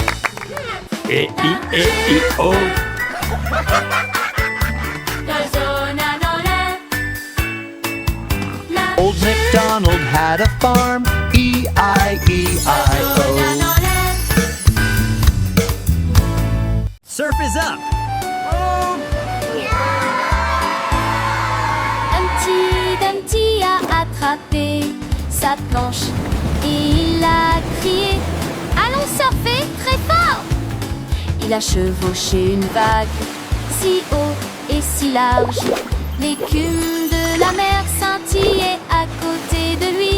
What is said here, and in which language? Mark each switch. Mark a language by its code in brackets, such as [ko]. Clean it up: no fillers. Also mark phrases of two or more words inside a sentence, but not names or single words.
[en] E-I-E-I-O. Old MacDonald had a farm, E-I-E-I-O. Surf is up! [fr] Humpty Dumpty a attrapé sa planche et il a crié « Allons surfer très fort !» Il a chevauché une vague si haut et si large. L'écume de de la mer scintillaient à côté de lui.